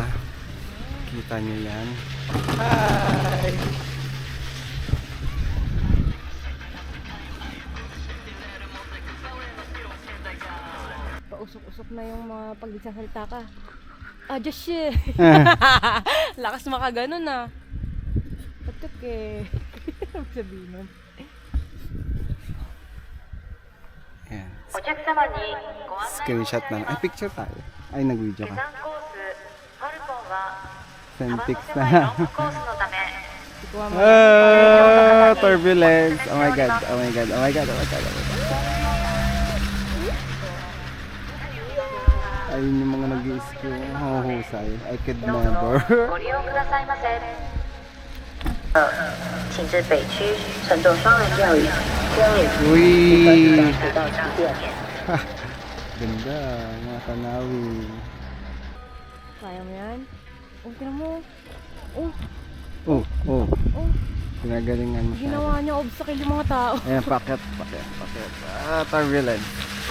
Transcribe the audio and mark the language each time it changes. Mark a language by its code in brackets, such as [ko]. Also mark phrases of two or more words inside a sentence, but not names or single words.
[tl] Kita niyo yan. Hi! Pausok-usok na yung mga pag nagsasalita ka. [en] Just shit. [tl] Lakas makaganon na. Patok eh. Sabihin nun. Ayan. [ja] お客様にご案内 [tl] Screenshot na lang. Ay, picture tayo. Ay, nag-video [ja] 下 [tl] ka. [ja] 山コースファルコンは [tl] Send [ja] 幅の [tl] pics [ja] 狭い [tl] na. [ja] ロングコースのため [tl] Ikuha mo. Turbulence. [en] Oh my god. Oh my god. Oh my god. Oh my god. Oh my god. [tl] Ayun yung mga nag-i-ski. [en] Huhusay. I could [ja] どうぞ [en] never. [ja] ご利用くださいませ [zh] 请至北区乘坐双人钓鱼 [tl] Uy! [zh] 回到场地点 [tl] Ganda. Mga tanawin. Kaya mo yan? Oh, tinan mo. Oh, Oh, oh. oh. Pinagalingan mo siya. Ginawa niya obstacle yung mga tao. Ayan, paket. Turbulence.